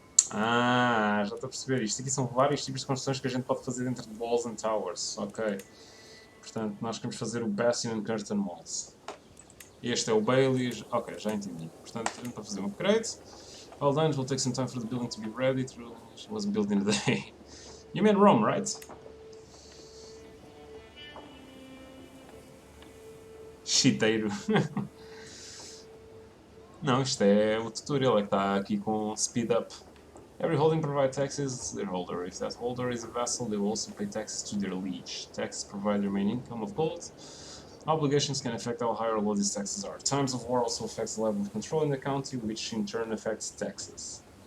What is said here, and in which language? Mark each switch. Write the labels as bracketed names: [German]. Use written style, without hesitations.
[Portuguese] Ah, já estou a perceber. Isto aqui são vários tipos de construções que a gente pode fazer dentro de [English] walls and towers. [Portuguese] Ok. Portanto, nós queremos fazer o Bastion and Curtain Walls. Este é o Bailey. Ok, já entendi. Portanto, a gente vai fazer um upgrade. [English] All done, it will take some time for the building to be ready. It was built in a day. You mean Rome, right? [Portuguese] Chiteiro. Não, isto é o tutorial, é que está aqui com speed up. [English] Every holding provides taxes to their holder. If that holder is a vassal, they will also pay taxes to their liege. Taxes provide their main income of gold. Obligations can affect how high or low these taxes are. Times of war also affects the level of control in the county, which in turn affects taxes.